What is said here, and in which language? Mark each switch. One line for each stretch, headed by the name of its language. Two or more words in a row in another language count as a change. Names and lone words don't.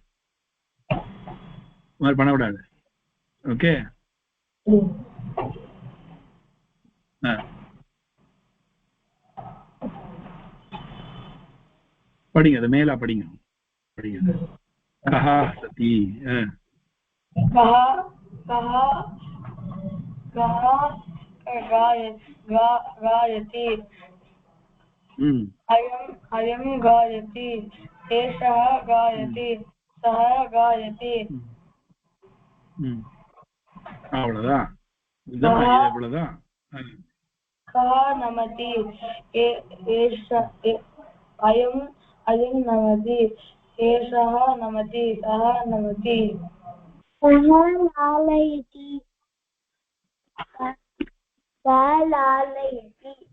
Tamil: மாதிரி பண்ணக்கூடாது. ஓகே, படிங்க, அது மேலா படிங்க.
Sanskrit: कः सति गायति अयं गायति एषः गायति सः गायति
Tamil: அவ்வளவுதான். இவ்வளவுதான்.
Sanskrit: कः नमति अयं नमति एषः नमति सः नमति सः लालयति सा लालयति